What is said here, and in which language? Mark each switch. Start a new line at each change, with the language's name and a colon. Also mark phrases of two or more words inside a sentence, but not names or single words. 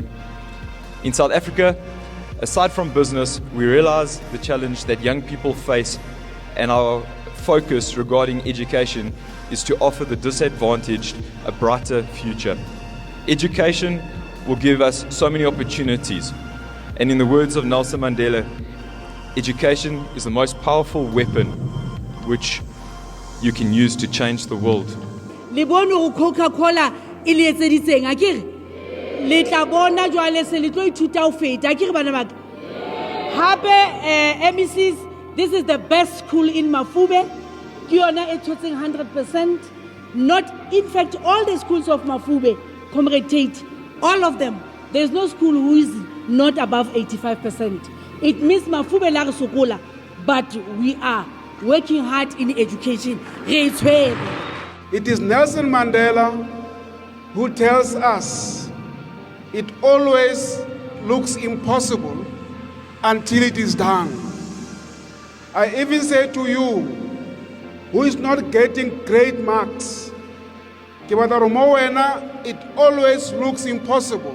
English: In South Africa, aside from business, we realize the challenge that young people face, and our focus regarding education is to offer the disadvantaged a brighter future. Education will give us so many opportunities, and in the words of Nelson Mandela, education is the most powerful weapon which you can use to change the world.
Southern Sotho: Le bone go Coca-Cola e le etseditseng a kere le tla bona jwale se le tlo ithuta ho feta a kere bana ba hape MECs,
English: this is the best school in Mafube.
Southern Sotho: Ke yona e thotseng 100%.
English: Not, in fact, all the schools of Mafube, Comrade Tate, all of them, there's no school who is not above 85%. It means
Southern Sotho: Mafube la re sokola,
English: but we are working hard in education. It is Nelson Mandela who tells us it always looks impossible until it is done. I even say to you, who is not getting great marks, it always looks impossible.